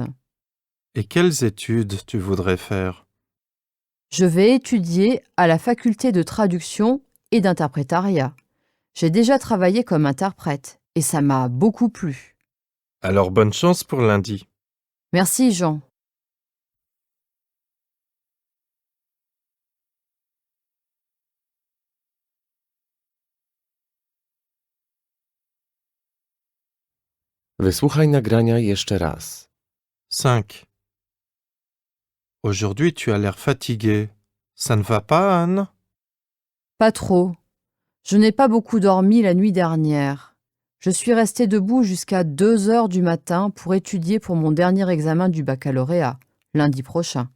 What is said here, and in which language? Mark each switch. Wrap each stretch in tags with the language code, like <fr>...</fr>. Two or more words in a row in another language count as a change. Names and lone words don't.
<fr>Et quelles études tu voudrais faire? Je vais étudier à la faculté de traduction et d'interprétariat. J'ai déjà travaillé comme interprète et ça m'a beaucoup plu. Alors bonne chance pour lundi. Merci Jean.</fr> <pl>Wysłuchaj nagrania jeszcze raz. 5.</pl> <fr>Aujourd'hui, tu as l'air fatigué. Ça ne va pas, Anne? Pas trop. Je n'ai pas beaucoup dormi la nuit dernière. Je suis restée debout jusqu'à 2 heures du matin pour étudier pour mon dernier examen du baccalauréat, lundi prochain.</fr>